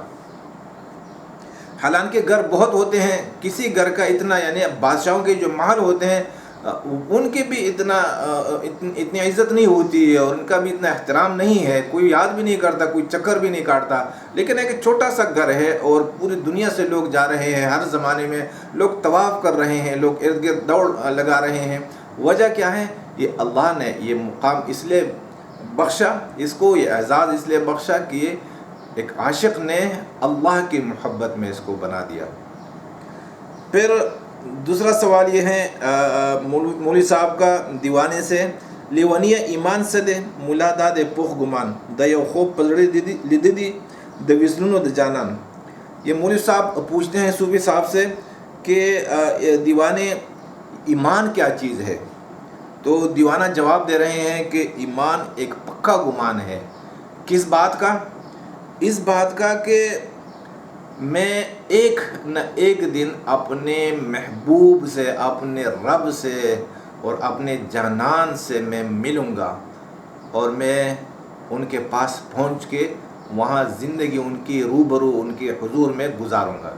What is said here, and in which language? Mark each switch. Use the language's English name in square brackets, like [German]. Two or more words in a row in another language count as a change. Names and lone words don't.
[Urdu] حالانکہ گھر بہت ہوتے ہیں، کسی گھر کا اتنا، یعنی بادشاہوں کے جو محل ہوتے ہیں ان کی بھی اتنی عزت نہیں ہوتی ہے، اور ان کا بھی اتنا احترام نہیں ہے، کوئی یاد بھی نہیں کرتا، کوئی چکر بھی نہیں کاٹتا. لیکن ایک چھوٹا سا گھر ہے، اور پوری دنیا سے لوگ جا رہے ہیں، ہر زمانے میں لوگ طواف کر رہے ہیں، لوگ ارد گرد دوڑ لگا رہے ہیں. وجہ کیا ہے، یہ اللہ نے یہ مقام اس لیے بخشا، اس کو یہ اعزاز اس لیے بخشا کہ یہ ایک عاشق نے اللہ کی محبت میں اس کو بنا دیا۔ پھر دوسرا سوال یہ ہے مولوی صاحب کا دیوانے سے، [Pashto] لیونی ایمان سدے ملا دا دے پوخ گمان دا یو خوب پلڑی لیدی دا وزنون و دا جانان۔ [Urdu] یہ مولوی صاحب پوچھتے ہیں صوفی صاحب سے کہ دیوانے ایمان کیا چیز ہے؟ تو دیوانہ جواب دے رہے ہیں کہ ایمان ایک پکا گمان ہے۔ کس بات کا؟ اس بات کا کہ میں ایک نہ ایک دن اپنے محبوب سے، اپنے رب سے اور اپنے جانان سے میں ملوں گا، اور میں ان کے پاس پہنچ کے وہاں زندگی ان کی روبرو ان کے حضور میں گزاروں گا۔